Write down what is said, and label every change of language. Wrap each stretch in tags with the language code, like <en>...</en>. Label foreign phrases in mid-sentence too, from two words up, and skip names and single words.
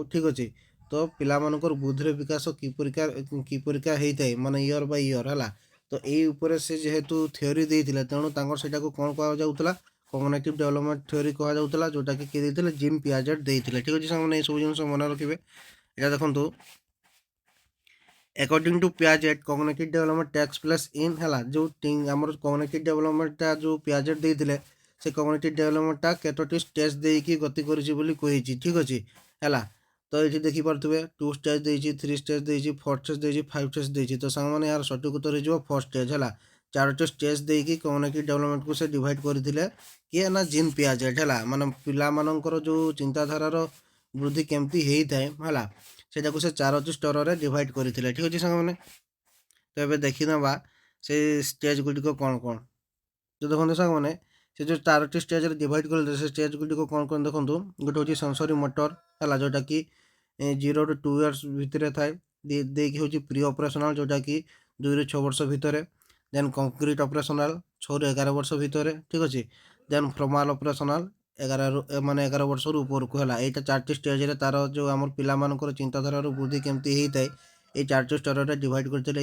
<or>ଠିକ୍ ଅଛି, ତ ପିଲାମାନଙ୍କର ବୁଦ୍ଧିର ବିକାଶ କିପରିକା ହେଇଥାଏ, ମାନେ</or> <en>year by year.</en> <or>ହେଲା, ତ ଏଇ ଉପରେ ସେ ଯେହେତୁ ଥିଓରି ଦେଇଥିଲେ, ତେଣୁ ତାଙ୍କର ସେଇଟାକୁ କ'ଣ କୁହାଯାଉଥିଲା?</or> <en>cognitive development theory</en> <or>କୁହାଯାଉଥିଲା, ଯେଉଁଟାକି କିଏ ଦେଇଥିଲେ? ଜିନ୍ ପିଆଜେଟ୍ ଦେଇଥିଲେ। ଠିକ୍ ଅଛି ସାଙ୍ଗମାନେ, ଏସବୁ ଜିନିଷ ମନେ ରଖିବେ। ଏଇଟା ଦେଖନ୍ତୁ,</or> <en>according to Piaget, cognitive development takes place in,</en> <or>ହେଲା, ଯେଉଁ ଆମର</or> <en>cognitive development</en> <or>ଟା ଯେଉଁ ପିଆଜେଟ୍ ଦେଇଥିଲେ, ସେ</or> <en>cognitive development</en> <or>ଟା କେତୋଟି ଷ୍ଟେଜ୍ ଦେଇକି ଗତି କରିଛି ବୋଲି କହିଛି। ଠିକ୍ ଅଛି, ହେଲା, ତ ଏଇଠି ଦେଖିପାରୁଥିବେ 2 ଷ୍ଟେଜ୍ ଦେଇଛି, 3 ଷ୍ଟେଜ୍ ଦେଇଛି, 4 ଷ୍ଟେଜ୍ ଦେଇଛି, 5 ଷ୍ଟେଜ୍ ଦେଇଛି। ତ ସାଙ୍ଗମାନେ ଏହାର ସଠିକ୍ ଉତ୍ତର ହେଇଯିବ 4 ଷ୍ଟେଜ୍। ହେଲା, 4ଟି ଷ୍ଟେଜ୍ ଦେଇକି</or> <en>cognitive development</en> <or>ସେ ଡିଭାଇଡ଼ କରିଥିଲେ। କିଏ ନା ଜିନ୍ ପିଆଜେଟ୍। ହେଲା, ମାନେ ପିଲାମାନଙ୍କର ଯେଉଁ ଚିନ୍ତାଧାରାର ବୃଦ୍ଧି କେମିତି ହେଇଥାଏ, ହେଲା, ସେଇଟାକୁ ସେ 4ଟି ସ୍ତରରେ ଡିଭାଇଡ଼ କରିଥିଲେ। ଠିକ୍ ଅଛି ସାଙ୍ଗମାନେ, ତ ଏବେ ଦେଖିନେବା ସେଇ ଷ୍ଟେଜ୍ ଗୁଡ଼ିକ କ'ଣ କ'ଣ। ତ ଦେଖନ୍ତୁ ସାଙ୍ଗମାନେ, ସେ ଯେଉଁ 4ଟି ଷ୍ଟେଜ୍ରେ ଡିଭାଇଡ଼ କରିଥିଲେ, ସେ ଷ୍ଟେଜ୍ ଗୁଡ଼ିକ କ'ଣ କ'ଣ ଦେଖନ୍ତୁ। ଗୋଟେ ହେଉଛି</or> <en>sensory motor.</en> <or>ହେଲା, ଯେଉଁଟାକି</or> <en>0 to 2 years</en> <or>ଭିତରେ ଥାଏ। ଦେଇକି ହେଉଛି</or> <en>pre operational,</en> <or>ଯେଉଁଟାକି 2 ରୁ 6 ବର୍ଷ ଭିତରେ।</or> <en>then concrete operational,</en> <or>6 ରୁ 11 ବର୍ଷ ଭିତରେ। ଠିକ୍ ଅଛି,</or> <en>then formal operational,</en> <or>11 ବର୍ଷରୁ ଉପରକୁ। ହେଲା, ଏଇଟା 4ଟି ଷ୍ଟେଜ୍ରେ ତା'ର ଯେଉଁ ଆମର ପିଲାମାନଙ୍କର ଚିନ୍ତାଧାରାର ବୃଦ୍ଧି କେମିତି ହେଇଥାଏ, এই 4ଟି ସ୍ତରରେ ଡିଭାଇଡ଼ କରିଥିଲେ।</or>